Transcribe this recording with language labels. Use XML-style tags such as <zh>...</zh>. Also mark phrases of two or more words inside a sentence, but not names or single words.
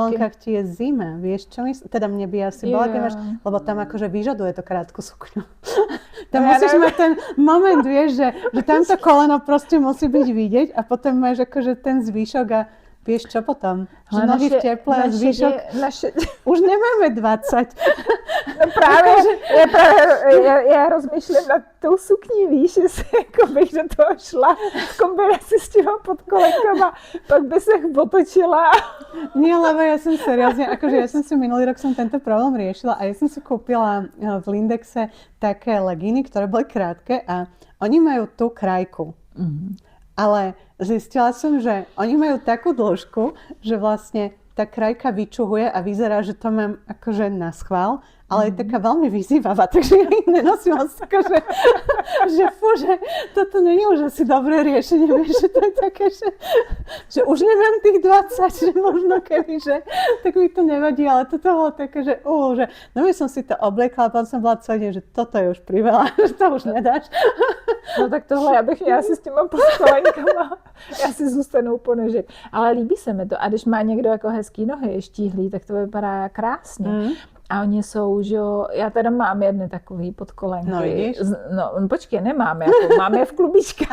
<sk>silonkách ti je zima, vieš čo myslím? Teda mne by asi bola, keď máš, lebo tam akože vyžaduje to krátku sukňu. Tam musíš mať ten moment, vieš, že tamto koleno proste musí byť vidieť a potom máš akože ten zvyšok a vieš čo potom? Že nohy v teple a zvyšok... Už nemáme 20.</sk> <cs>No právě, já rozmýšlím nad tou sukní, víš, že se jako bych do toho šla v kombinaci s těma podkolenkama, pak by se otočila.</cs> <sk>Nie, lebo ja som seriózne, akože ja som si minulý rok tento problém riešila a ja som si kúpila v Lindexe také legíny, ktoré boli krátke a oni majú tú krajku. Ale zistila som, že oni majú takú dĺžku, že vlastne tá krajka vyčuhuje a vyzerá, že to mám akože na schvál, ale je taká veľmi vyzývavá, takže ja ich nenosím akože, že fú, že toto nie je už asi dobré riešenie, vieš, že to je také, že už nemám tých 20, že možno keby, že tak mi to nevadí, ale toto bolo také, že no by som si to obliekla a potom som bola celý deň, že toto je už priveľa, že to už nedáš.</sk> <cs>No tak tohle já bych měla si s těma podkolenkama, já si zůstanu u ponožek. Ale líbí se mi to a když má někdo jako hezký nohy štíhlý, tak to vypadá krásně. A oni jsou, že jo, já teda mám jedny takový podkolenky. No vidíš? No počkej, nemám, jako, mám je v klubičkách.</cs>